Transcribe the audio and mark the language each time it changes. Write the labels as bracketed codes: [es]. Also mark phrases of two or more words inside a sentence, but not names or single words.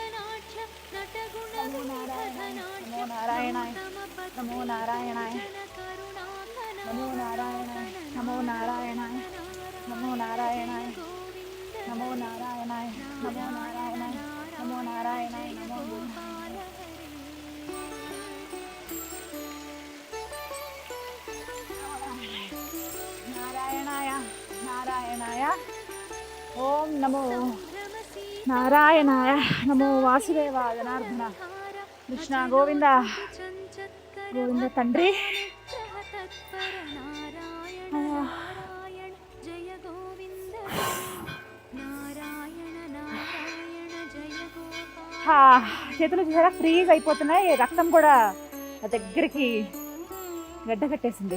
[sa] నమో నారాయణాయ, నమో నారాయణాయ, నమో నారాయణాయ, నమో నారాయణాయ, నమో నారాయణాయ, నమో నారాయణాయ, నమో నారాయణాయ, నమో నారాయణాయ, నమో నారాయణాయ, నారాయణాయ. ఓం నమో నారాయణాయ, నమో వాసుదేవ జనార్దన కృష్ణ గోవింద గోవింద తండ్రి. [te] చేతులు చూసారా ఫ్రీజ్ అయిపోతున్నాయి, రక్తం కూడా దగ్గరికి గడ్డ కట్టేసింది.